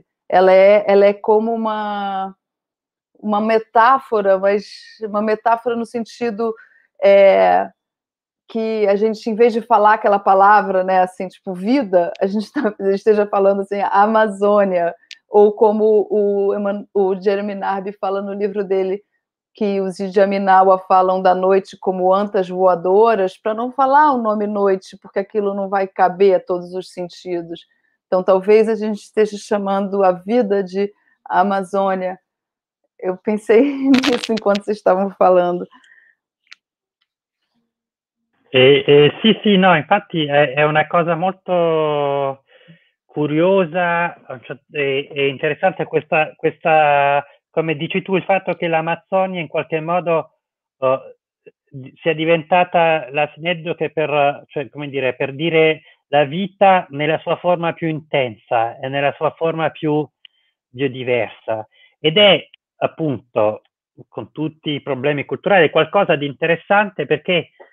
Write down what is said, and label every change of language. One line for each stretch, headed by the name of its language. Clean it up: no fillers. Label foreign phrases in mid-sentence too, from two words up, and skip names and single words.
Portuguese: Ela é como uma metáfora, mas uma metáfora no sentido que a gente, em vez de falar aquela palavra, né, assim, tipo vida, a gente esteja falando assim, a Amazônia, ou como o Jeremy Narby fala no livro dele, que os Idjaminawa falam da noite como antas voadoras, para não falar o nome noite, porque aquilo não vai caber a todos os sentidos. Então, talvez a gente esteja chamando a vida de Amazônia. Eu pensei nisso enquanto vocês estavam falando.
Italian: Sì, no, infatti è una cosa molto curiosa e interessante questa, come dici tu, il fatto che l'Amazzonia in qualche modo sia diventata la sineddoche cioè, come dire, per dire la vita nella sua forma più intensa e nella sua forma più biodiversa, ed è appunto, con tutti i problemi culturali, qualcosa di interessante perché